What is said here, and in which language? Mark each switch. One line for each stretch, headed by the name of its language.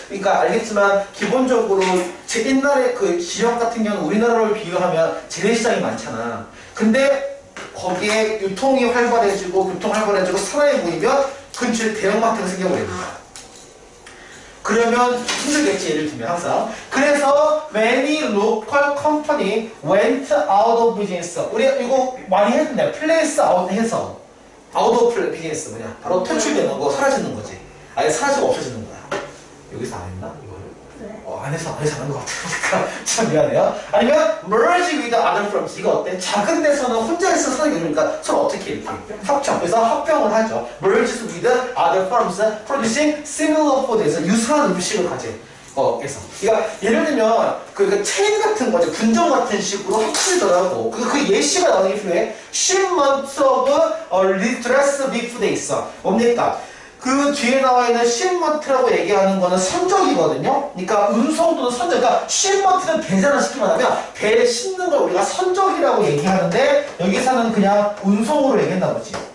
Korean: 그러니까 알겠지만 기본적으로 제 옛날에 그 지역 같은 경우는 우리나라를 비교하면 재래시장이 많잖아. 근데 거기에 유통이 활발해지고 사람이 모이면 근처에 대형마트가 생겨버립니다. 그러면 힘들겠지 예를 들면 항상. 그래서
English: many local company went out of business.
Korean: 우리 이거 많이 했는데
English: place out
Korean: 해서
English: out of business
Korean: 뭐냐 바로 퇴출되는 거 사라지는 거지. 아예 사라지고 없어지는 거야. 여기서 안 했나 이거를? 네. 안 해서 안 한 것 같아. 참 미안해요. 아니면
English: merge with other firms.
Korean: 이거 어때? 작은 데서는 혼자 있어 서로 그러니까 서로 어떻게 이렇게 합쳐. 그래서 합병을 하죠.
English: merge with other firms producing similar food에서
Korean: 유사한 음식을 가진. 그래서 그러니까 예를 들면 그 체인 같은 거지 분점 같은 식으로 합치더라고. 그 예시가 나오는 게 필요해.
English: shipment of redress beef
Korean: 돼 있어. 뭡니까? 그 뒤에 나와 있는 shipment라고 얘기하는 거는 선적이거든요. 그러니까 운송도는 선적. 그러니까 shipment는 배잖아 쉽게 말하면 배에 싣는 걸 우리가 선적이라고 얘기하는데 여기서는 그냥 운송으로 얘기한다 보지.